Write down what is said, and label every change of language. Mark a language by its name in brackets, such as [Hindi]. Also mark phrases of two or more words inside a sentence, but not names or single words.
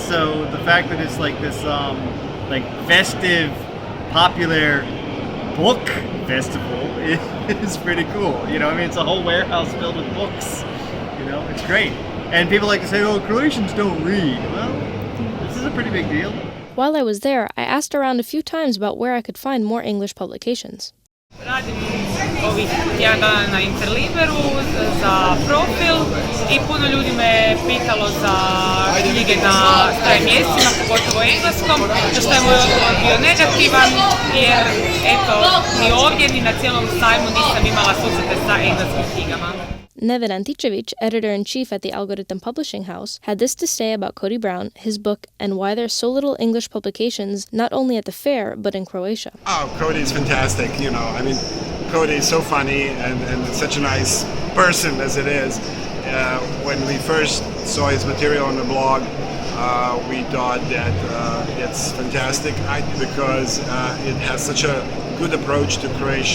[English] So the fact that it's like this festive, popular book festival is pretty cool. You know, I mean, it's a whole warehouse filled with books. You know, it's great. And people like to say, oh, Croatians don't read. Well, this is a pretty big deal. While I was there, I asked around a few times about where I could find more English publications. [Croatian] Radim ovih tjedana na Interliberu za profil I puno ljudi me pitalo za knjige na stranim mjestima, pogotovo engleskom, za što je moj odgovor bio negativan, jer eto, ni ovdje ni na cijelom sajmu nisam imala susrete sa engleskim knjigama. [English] Nevin Anticevic, editor-in-chief at the Algorithm Publishing House, had this to say about Cody Brown, his book, and why there's so little English publications not only at the fair, but in Croatia. Oh, Cody's fantastic, you know. I mean, Cody is so funny and such a nice person as it is. When we first saw his material on the blog, we thought that it's fantastic because it has such a good approach to Croatian.